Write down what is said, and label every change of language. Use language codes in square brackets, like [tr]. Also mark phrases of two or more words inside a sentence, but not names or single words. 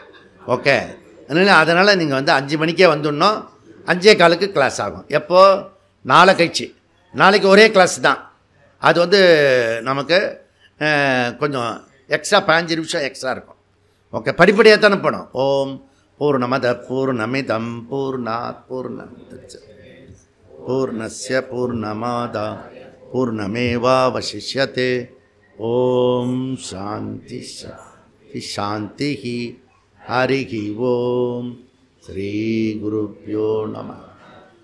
[ta] ஓகே, அதனால் நீங்கள் 5 மணிக்கே வந்துடணும். 5:15க்கு கிளாஸ் ஆகும். எப்போது? நாளை கழிச்சு. நாளைக்கு ஒரே கிளாஸ் தான். அது நமக்கு கொஞ்சம் எக்ஸ்ட்ரா 15 நிமிஷம் எக்ஸ்ட்ரா இருக்கும். ஓகே, படிப்படியாக தானே போனோம். [sa] ॐ पूर्णमदः पूर्णमिदं पूर्णात् पूर्णमुदच्यते पूर्णस्य पूर्णमादाय पूर्णमेवावशिष्यते. ॐ शान्ति शान्ति. हरिः ॐ। श्री गुरुभ्यो नमः.